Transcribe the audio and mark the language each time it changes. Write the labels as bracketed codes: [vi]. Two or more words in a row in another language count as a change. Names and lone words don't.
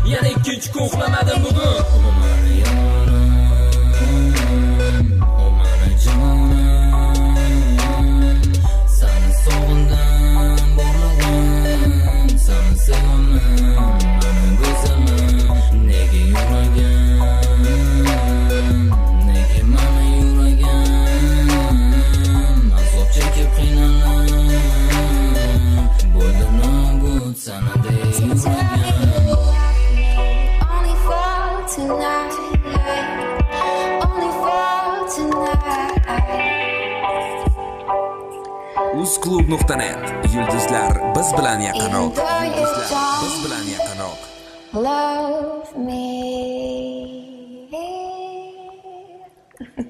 [uz] Yana ikkinchi kun uxlamadim bugun. O mani yorim, o mani jonim, sani sog'indim borlig'im, sani sevaman, mani go'zalim, nega yuragim, nega mani yuragim, azob chekib qiynalib, bo'ldi nobud sanadek yuragim. [en] Only for tonight, only for tonight. [uz] Uz klub nuqta net. Yulduzlar biz bilan yaqinroq. [en] Even though you [uz] Yulduzlar biz [en] don't [uz] bilan yaqinroq. [en] love me.